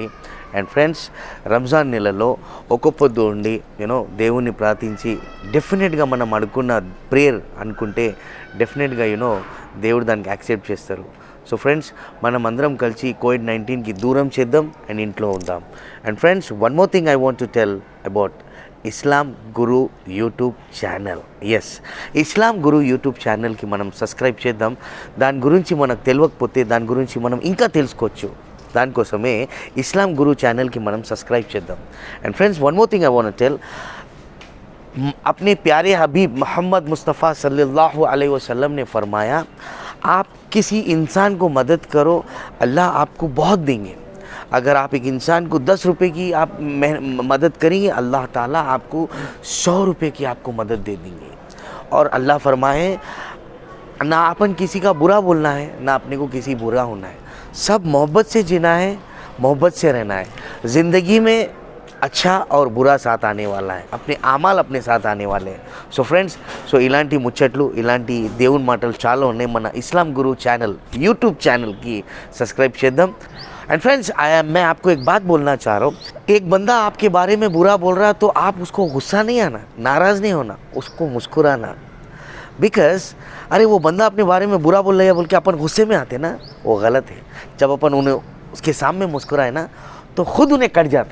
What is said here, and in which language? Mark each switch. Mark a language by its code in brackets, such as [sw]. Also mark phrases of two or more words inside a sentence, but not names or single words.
[en] and friends, [te] రంజాన్ నెలలో ఒక పొద్దు ఉండి దేవుణ్ణి ప్రార్థించి డెఫినెట్గా మనం అనుకున్న ప్రేయర్ అనుకుంటే డెఫినెట్గా దేవుడు దానికి యాక్సెప్ట్ చేస్తారు. [en] so friends, [te] మనం అందరం కలిసి కోవిడ్-19కి దూరం చేద్దాం అండ్ ఇంట్లో ఉందాం. [en] and friends, one more thing I want to tell about Islam Guru YouTube channel. [te] ఎస్, ఇస్లాం గురు యూట్యూబ్ ఛానల్కి మనం సబ్స్క్రైబ్ చేద్దాం. దాని గురించి మనకు తెలియకపోతే దాని గురించి మనం ఇంకా తెలుసుకోవచ్చు. దానికోసమే ఇస్లాం గురు ఛానల్కి మనం సబ్స్క్రైబ్ చేద్దాం. [en] and friends, one more thing I want to tell. [hi] अपने प्यारे हबीब मोहम्मद मुस्तफ़ा [ar] صلى الله عليه وسلم [hi] ने फरमाया, आप किसी इंसान को मदद करो, अल्लाह आपको बहुत देंगे. अगर आप एक इंसान को 10 रुपये की आप मदद करेंगे, अल्लाह ताला आपको 100 रुपये की आपको मदद दे देंगे. और अल्लाह फरमाए, ना अपन किसी का बुरा बोलना है, ना अपने को किसी बुरा होना है. सब मोहब्बत से जीना है, मोहब्बत से रहना है. ज़िंदगी में अच्छा और बुरा साथ आने वाला है, अपने आमाल अपने साथ आने वाले हैं. [en] so friends, [te] ఇలాంటి ముచ్చట్లు, ఇలాంటి దేవుని మాటలు చాలా ఉన్నాయి. మన ఇస్లాం గురు ఛానల్ యూట్యూబ్ ఛానల్కి సబ్స్క్రైబ్ చేద్దాం. [en] and friends, [hi] मैं आपको एक बात बोलना चाह रहा हूँ. एक बंदा आपके बारे में बुरा बोल रहा है तो आप उसको गुस्सा नहीं आना, नाराज़ नहीं होना, उसको मुस्कुराना. बिकॉज अरे वो बंदा अपने बारे में बुरा बोल रहा है बोल के अपन गुस्से में आते ना, वो गलत है. जब अपन उन्हें उसके सामने मुस्कुराए ना तो खुद उन्हें कट जाता.